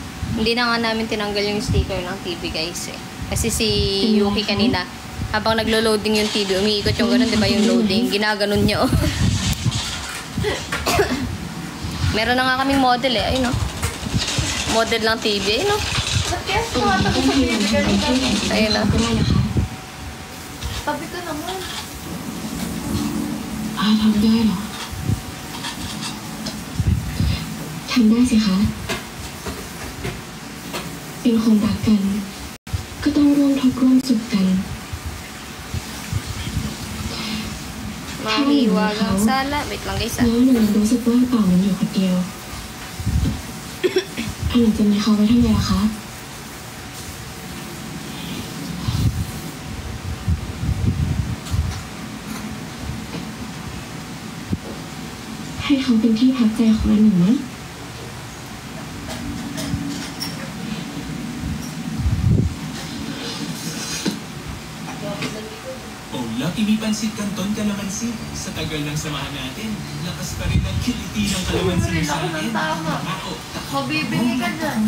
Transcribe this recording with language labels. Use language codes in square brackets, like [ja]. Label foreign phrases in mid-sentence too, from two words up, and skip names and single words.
[tl] Hindi na nga namin tinanggal yung sticker ng TV guys eh. Kasi si Yuki kanina, habang naglo-loading yung TV, umiikot yung ganun, di ba yung loading? Ginaganon niya oh. Meron na nga kaming model eh, ayun oh. Model ng TV, ayun oh. Ba't kaya sumatak sa TV ganun? Ayun oh. Tabi ka naman. [th] ทำได้เหรอทำได้สิคะเป็นคนรักกันก็ต้องร่วมทุกข์ร่วมสุขกัน [tl] Mahiwagang sala. Wait lang guys [th] แล้วหนึ่งรู้สึกว่างเปล่ามันอยู่คนเดียวอันหนึ่งจะมีเขาไว้ทำไมล่ะคะให้เขาเป็นที่พักใจของอันหนึ่งนะ [tl] Lucky Pansit Canton Kalamansi. Sa tagal ng samahan natin, lakas pa rin ang kiliti ng kalamansi sa akin. Mabibingi ka dyan.